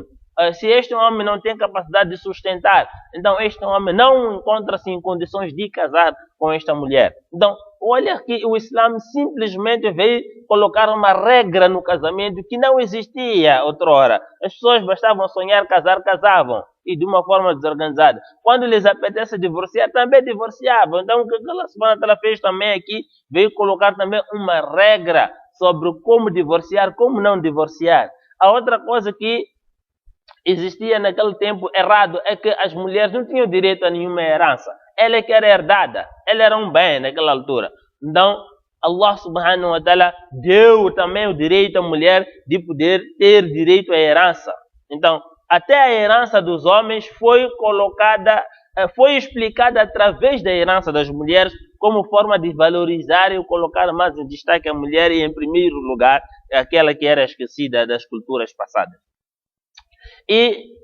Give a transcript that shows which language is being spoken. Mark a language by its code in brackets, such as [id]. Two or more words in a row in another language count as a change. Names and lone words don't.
[pt] Se este homem não tem capacidade de sustentar, então este homem não encontra-se em condições de casar com esta mulher. Então, olha que o Islã simplesmente veio colocar uma regra no casamento que não existia outrora. As pessoas bastavam sonhar, casar, casavam. E de uma forma desorganizada. Quando lhes apetece divorciar, também divorciavam. Então, o que [ar] الله سبحانه وتعالى [pt] fez também aqui, veio colocar também uma regra sobre como divorciar, como não divorciar. A outra coisa que existia naquele tempo errado é que as mulheres não tinham direito a nenhuma herança. Ela é que era herdada, ela era um bem naquela altura. Então, [ar] الله سبحانه وتعالى [pt] deu também o direito à mulher de poder ter direito à herança. Então, até a herança dos homens foi colocada, foi explicada através da herança das mulheres como forma de valorizar e colocar mais em destaque a mulher e, em primeiro lugar, aquela que era esquecida das culturas passadas.